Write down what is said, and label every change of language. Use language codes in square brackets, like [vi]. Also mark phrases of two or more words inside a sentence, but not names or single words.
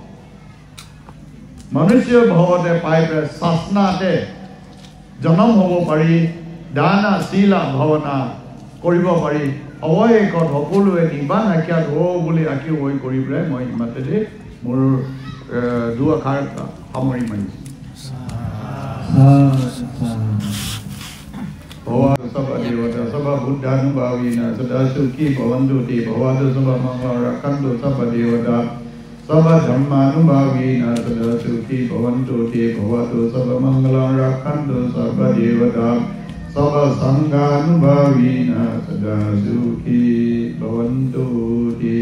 [as] মনুষ্য ভাৱতে পাই পেলাই সাধনাতে জনম হ'ব পাৰি দানা শীলা ভাৱনা কৰিব পাৰি অৱশেষত সকলোৱে নিৰ্বাণ আখ্যাত হওঁ বুলি আশী হৈ কৰি পেলাই মই ইমানতে মোৰ দুআষাৰ সামৰি মাৰিছোঁ [pi] Dewa Sabha Buddhanubhavina Sada Sukhi Bhavantu Te Bhavatu Sabha Mangala Rakhantu Sabha Devata Sabha Dhammanubhavina Sada Sukhi Bhavantu Te Bhavatu Sabha Mangala Rakhantu Sabha Devata Sabha Sanghanubhavina Sada Sukhi Bhavantu